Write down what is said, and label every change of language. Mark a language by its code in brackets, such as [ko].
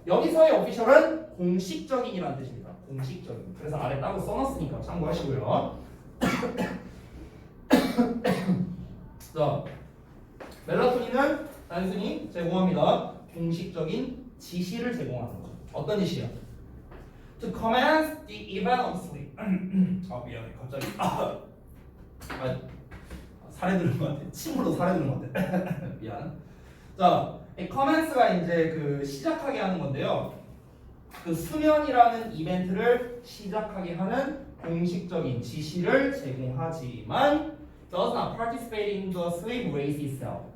[ko] 여기서의 official은 공식적인이라는 뜻입니다. 공식적인. 그래서 아래 따로 써놨으니까 참고하시고요. 자, 멜라토닌은 단순히 제공합니다. 공식적인 지시를 제공하는 거죠. 어떤 지시야? [en] To commence the event of sleep. [ko] 미안해. 갑자기 살에 들은 것 같아. 침으로 살에 들은 것 같아. 미안. 자, 이 commence가 이제 그 시작하게 하는 건데요. 그 수면이라는 이벤트를 시작하게 하는 공식적인 지시를 제공하지만 [en] does not participate in the sleep race itself.